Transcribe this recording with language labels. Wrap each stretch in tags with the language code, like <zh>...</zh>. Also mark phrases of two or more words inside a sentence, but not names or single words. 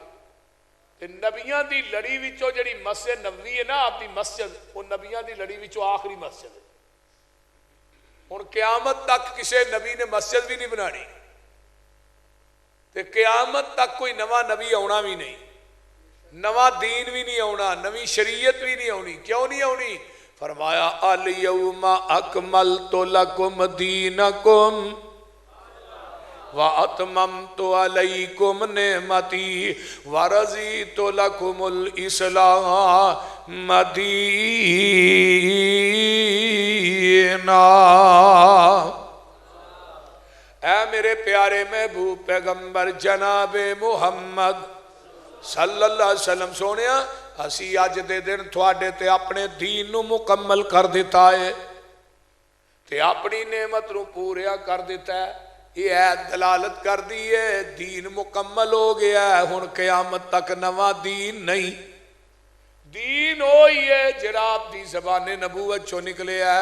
<pa>نبیاں دی لڑی وچوں جیہڑی مسجد نبوی ہے نا، آپ کی مسجد، اوہ نبیاں دی لڑی وچوں آخری مسجد ہے. ہُن قیامت تک کسی نبی نے مسجد وی نہیں بنانی، تے قیامت تک کوئی نواں نبی آؤنا وی نہیں، نواں دین وی نہیں آؤنا، نویں شریعت وی نہیں آؤنی. کیوں نہیں آؤنی؟ فرمایا</pa> <ar>اليوم أكملت لكم دينكم وأتممت عليكم نعمتي ورضيت لكم الإسلام دينا.</ar> <pa>اے میرے پیارے محبوب پیغمبر جنابِ محمد</pa> <ar>صلى الله عليه وسلم,</ar> <pa>سوہنیا اسی اج دے دن تہاڈے تے اپنے دین نوں مکمل کر دتا ہے، تے اپنی نعمت نوں پورا کر دتا ہے. ایہہ دلالت کر دی ہے دین مکمل ہو گیا ہے. ہُن قیامت تک نواں دین نہیں، دین اوہی ہے جیہڑا آپ کی زبانِ نبوت چوں نکلے ہے.</pa>